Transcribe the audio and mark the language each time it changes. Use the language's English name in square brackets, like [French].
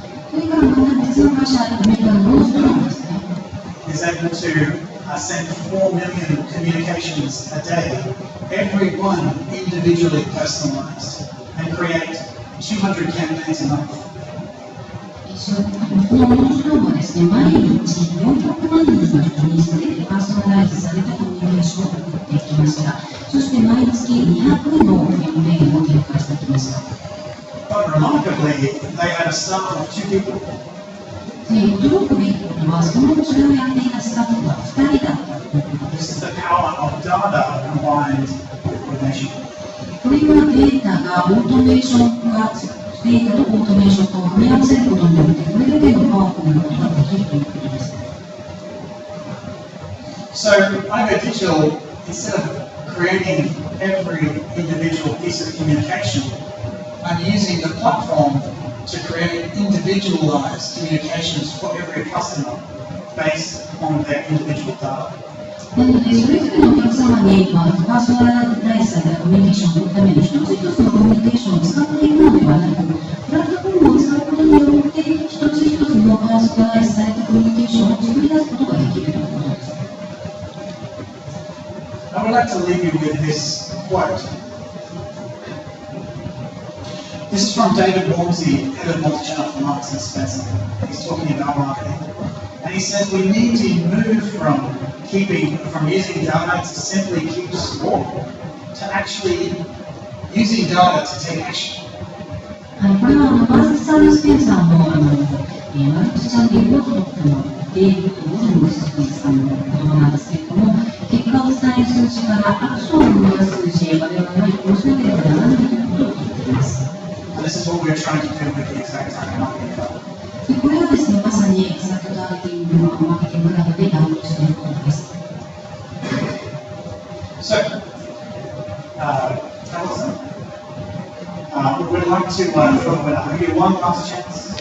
[Japanese] それからまた別の会社、アメリカのノーストロムですね。 [English] is able to send 4 million communications a day, every one individually personalized, and create 200 campaigns a month. [Japanese] このノーストロムはですね、毎日400万人の人に全てパーソナライズされたコミュニケーションを送ってきました。そして毎月200のキャンペーンを展開してきました。 [English] But remarkably, they had a staff of 2 people. [Japanese] 驚くべきことは、それをやっていたスタッフが2人だったということで [English] This [Japanese] す。 [English] is the power of data combined with coordination. [Japanese] これはデータがオートメーション化、データとオートメーション化を組み合わせることによって、これだけのパワフルなことができるということです。 [English] So, iGo Digital, instead of creating every individual piece of communication, I'm using the platform to create individual individualized communications for every customer based on their individual data. [Japanese] なので、それぞれのお客様に、パーソナライズされたコミュニケーションを取るために、一つ一つのコミュニケーションを使っていくのではなく、プラットフォームを使うことによって、一つ一つのパーソナライズされたコミュニケーションを作り出すことができるということです。 [English] I would like to leave you with this quote. This is from David Walmsley, head of multi-channel for Marks and Spencer. He's talking about marketing. And he says we need to move from using data to simply keep score to actually using data to take action. [Japanese] これはマークス・スペンサーのマルチチャンネルを取ったのデイビッド・ウォルムスさんの言葉なんですけれども、結果を伝える数字からアクションを生み出す数字へ我々は移行しなければならないということを言っています。 [English] This is what we're trying to do with the ExactTarget Marketing Cloud. [Japanese] これはですね、まさにエグザクトターゲティングのマーケティングなどでやろうとしていることです。 [English] So, Allison, we would like to give you one last chance.